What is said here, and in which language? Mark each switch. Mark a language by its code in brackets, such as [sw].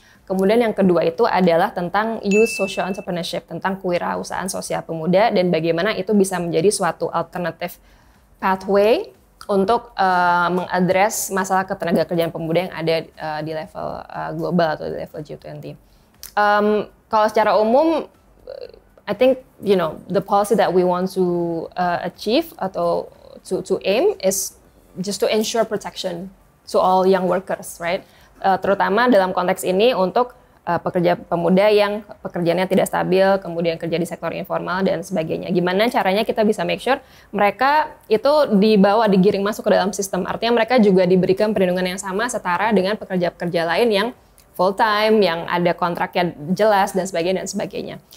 [id] Kemudian yang kedua itu adalah tentang youth social entrepreneurship, tentang kewirausahaan sosial pemuda dan bagaimana itu bisa menjadi suatu alternative pathway untuk mengadres masalah ketenagakerjaan pemuda yang ada di level global atau di level G20. Kalau secara umum, [en] I think the policy that we want to achieve atau to aim is just to ensure protection to all young workers, right? [id] Terutama dalam konteks ini untuk pekerja pemuda yang pekerjaannya tidak stabil, kemudian kerja di sektor informal dan sebagainya. Gimana caranya kita bisa make sure mereka itu digiring masuk ke dalam sistem. Artinya mereka juga diberikan perlindungan yang sama setara dengan pekerja-pekerja lain yang full time, yang ada kontraknya jelas dan sebagainya.